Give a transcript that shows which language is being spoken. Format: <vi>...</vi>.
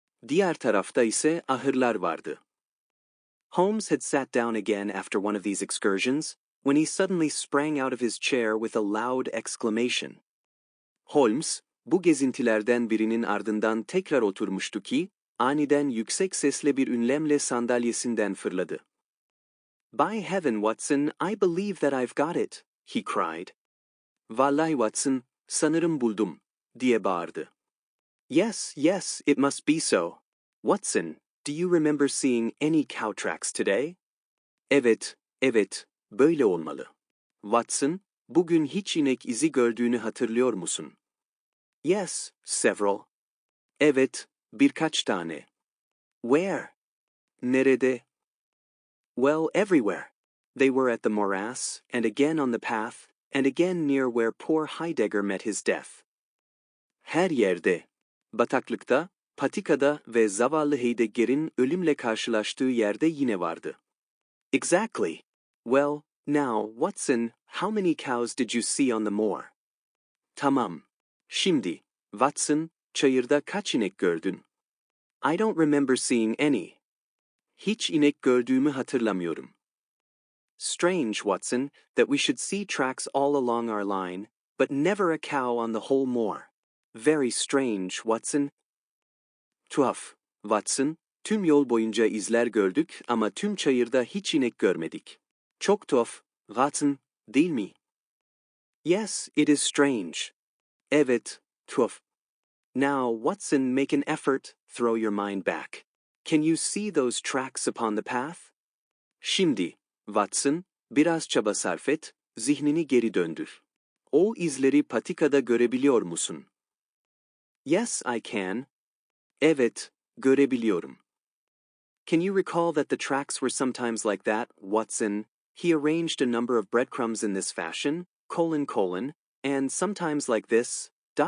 <tr>Diğer tarafta ise ahırlar vardı.</tr> <en>Holmes had sat down again after one of these excursions, when he suddenly sprang out of his chair with a loud exclamation.</en> <tr>Holmes, bu gezintilerden birinin ardından tekrar oturmuştu ki, aniden yüksek sesle bir ünlemle sandalyesinden fırladı.</tr> <en>"By heaven, Watson, I believe that I've got it," he cried.</en> <tr>"Vallahi Watson, sanırım buldum," diye bağırdı.</tr> <en>"Yes, yes, it must be so. Watson, do you remember seeing any cow tracks today?"</en> <tr>"Evet, evet, böyle olmalı." "Watson, bugün hiç inek izi gördüğünü hatırlıyor musun?"</tr> <en>"Yes, several."</en> <tr>"Evet, birkaç tane."</tr> <en>"Where?"</en> <tr>"Nerede?"</tr> <en>"Well, everywhere. They were at the morass, and again on the path, and again near where poor Heidegger met his death."</en> <tr>"Her yerde. Bataklıkta, patikada ve zavallı Heidegger'in ölümle karşılaştığı yerde yine vardı."</tr> <en>"Exactly. Well, now, Watson, how many cows did you see on the moor?"</en> <tr>"Tamam. Şimdi, Watson, çayırda kaç inek gördün?"</tr> <en>"I don't remember seeing any."</en> <tr>"Hiç inek gördüğümü hatırlamıyorum."</tr> <en>Strange, Watson, that we should see tracks all along our line, but never a cow on the whole moor. Very strange, Watson.</en> <tr>Tuhaf, Watson, tüm yol boyunca izler gördük ama tüm çayırda hiç inek görmedik. Çok tuhaf, Watson, değil mi?</tr> <en>Yes, it is strange.</en> <tr>Evet, tuhaf.</tr> <en>Now, Watson, make an effort, throw your mind back. Can you see those tracks upon the path?</en> <tr>Şimdi, Watson, biraz çaba sarf et, zihnini geri döndür. O izleri patikada görebiliyor musun?</tr> <en>Yes, I can.</en> <tr>Evet, görebiliyorum.</tr> <en>Can you recall that the tracks were sometimes like that, Watson? He arranged a number of breadcrumbs in this fashion, : and sometimes like this, ...</en>